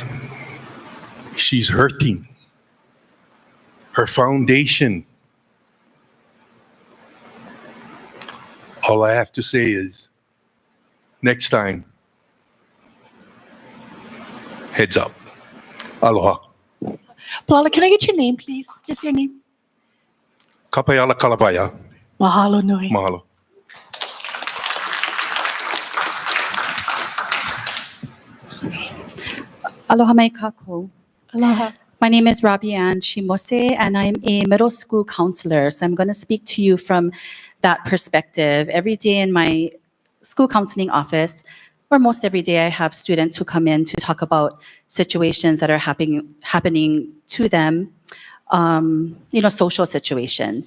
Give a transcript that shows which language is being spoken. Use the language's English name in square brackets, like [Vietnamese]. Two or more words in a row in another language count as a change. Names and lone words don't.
[English] She's hurting. Her foundation. All I have to say is, next time, heads up. Aloha. Paula, can I get your name, please? Just your name. Kapayala Kalapaya. [Hawaiian] Mahalo nui. [English] Mahalo. [Hawaiian] Aloha mai kākou. [English] Aloha. My name is Rabi Ann Shimose, and I'm a middle school counselor. So I'm going to speak to you from that perspective. Every day in my school counseling office, or most every day, I have students who come in to talk about situations that are happening to them, social situations.